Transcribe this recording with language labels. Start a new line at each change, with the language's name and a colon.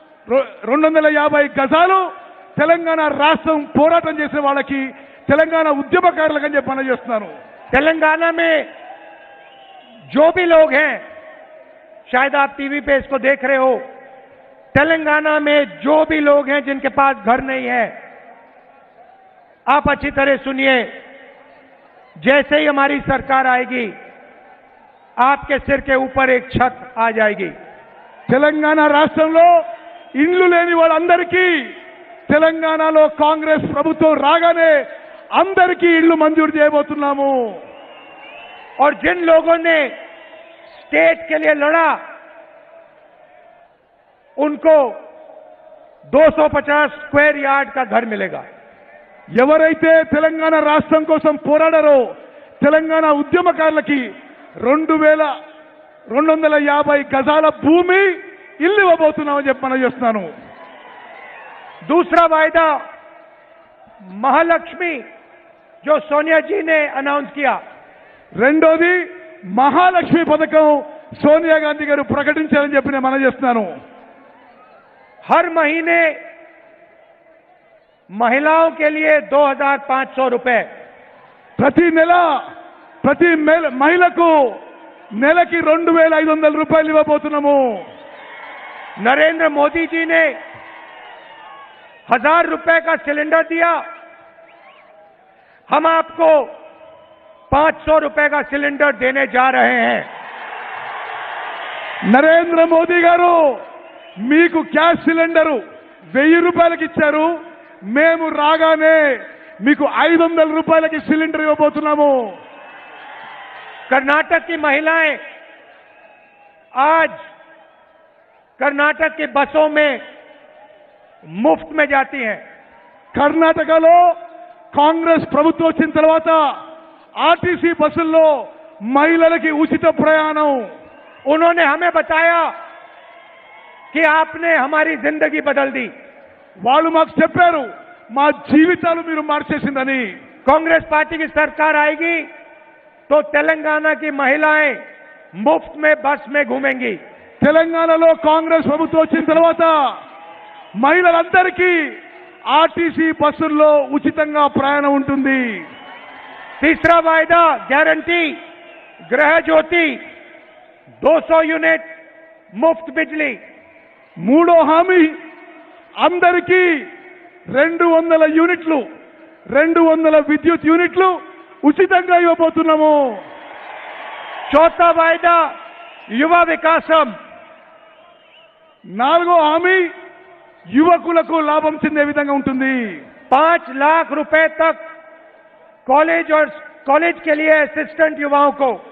Telugu: 250 గజాలు తెలంగాణ రాష్ట్రం పోరాటం చేసే వాళ్ళకి, తెలంగాణ ఉద్యమకారులకు అని చెప్పి మనం చేస్తున్నాను.
Hindi: तेलंगाना में जो भी लोग हैं, शायद आप टीवी पे इसको देख रहे हो, तेलंगाना में जो भी लोग हैं जिनके पास घर नहीं है, आप अच्छी तरह सुनिए. जैसे ही हमारी सरकार आएगी, आपके सिर के ऊपर एक छत आ जाएगी.
Telugu: తెలంగాణ రాష్ట్రంలో ఇండ్లు లేని వాళ్ళందరికీ తెలంగాణలో కాంగ్రెస్ ప్రభుత్వం రాగానే అందరికీ ఇళ్లు మంజూరు చేయబోతున్నాము.
Hindi: और जिन लोगों ने स्टेट के लिए लड़ा, उनको 250 स्क्वायर यार्ड का घर मिलेगा.
Telugu: ఎవరైతే తెలంగాణ రాష్ట్రం కోసం పోరాడారో తెలంగాణ ఉద్యమకారులకి 2250 గజాల భూమి, ఇల్లు ఇవ్వబోతున్నామని చెప్పి మనం చేస్తున్నాను.
Hindi: दूसरा वायदा महालक्ष्मी, जो सोनिया जी ने अनाउंस किया.
Telugu: రెండోది మహాలక్ష్మి పథకం సోనియా గాంధీ గారు ప్రకటించారని చెప్పి నేను మనం చేస్తున్నాను.
Hindi: हर महीने महिलाओं के लिए 2500 रुपए,
Telugu: ప్రతి నెల ప్రతి మహిళకు నెలకి 2500 రూపాయలు ఇవ్వబోతున్నాము.
Hindi: नरेंद्र मोदी जी ने 1000 रुपए का सिलेंडर दिया. हम आपको 500 रुपए का सिलेंडर देने जा रहे हैं.
Telugu: నరేంద్ర మోదీ గారు మీకు గ్యాస్ సిలిండరు 1000 రూపాయలకి ఇచ్చారు. మేము రాగానే మీకు 500 రూపాయలకి సిలిండర్ ఇవ్వబోతున్నాము.
Hindi: कर्नाटक की महिलाएं आज कर्नाटक की बसों में मुफ्त में जाती हैं.
Telugu: కర్ణాటకలో కాంగ్రెస్ ప్రభుత్వం వచ్చిన తర్వాత ఆర్టీసీ బస్సుల్లో మహిళలకి ఉచిత ప్రయాణం.
Hindi: उन्होंने हमें बताया कि आपने हमारी जिंदगी बदल दी.
Telugu: వాళ్ళు మాకు చెప్పారు మా జీవితాలు మీరు మార్చేసిందని.
Hindi: कांग्रेस पार्टी की सरकार आएगी तो तेलंगाना की महिलाएं मुफ्त में बस में घूमेंगी.
Telugu: తెలంగాణలో కాంగ్రెస్ ప్రభుత్వం వచ్చిన తర్వాత మహిళలందరికీ ఆర్టీసీ బస్సుల్లో ఉచితంగా ప్రయాణం ఉంటుంది.
Hindi: तीसरा वायदा गारंटी गृह ज्योति 200 यूनिट मुफ्त बिजली.
Telugu: మూడో హామీ అందరికీ 200 యూనిట్లు 200 విద్యుత్ యూనిట్లు ఉచితంగా ఇవ్వబోతున్నాము.
Hindi: चौथा वायदा युवा विकासम.
Telugu: నాలుగో హామీ యువకులకు లాభం చెందే విధంగా ఉంటుంది.
Hindi: 5 लाख रुपए तक कॉलेज और कॉलेज के लिए असिस्टेंट युवाओं को.